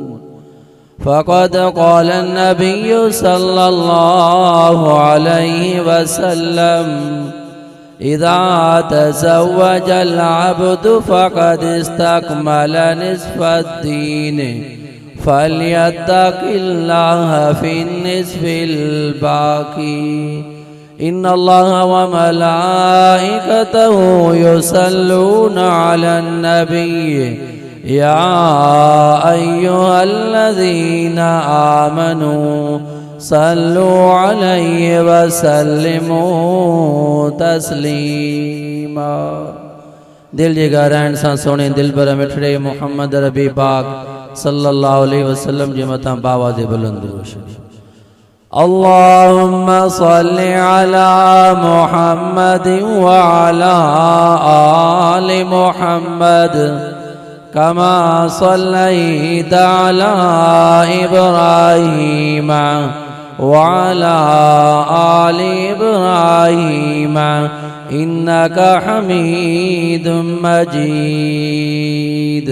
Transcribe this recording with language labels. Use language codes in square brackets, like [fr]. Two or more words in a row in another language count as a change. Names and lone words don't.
[ar] فقد قال النبي صلى الله عليه وسلم إذا تزوج العبد فقد استكمل نصف الدين فليتق الله في النصف الباقي. إن الله و ملائكته يصلون على النبي يا أيها الذين آمنوا صلوا عليه و سلموا تسليما. [sd] दिल जी गहराइण सां सोने दिलबर मिठड़े मुहम्मद रबी पाक [ar] صلى الله عليه وسلم [sd] जे मथां बावाज़े बुलंद रोशनी। [ar] اللهم صل على محمد و على آل محمد كما صليت على إبراهيم و على آل إبراهيم إنك حميد مجيد.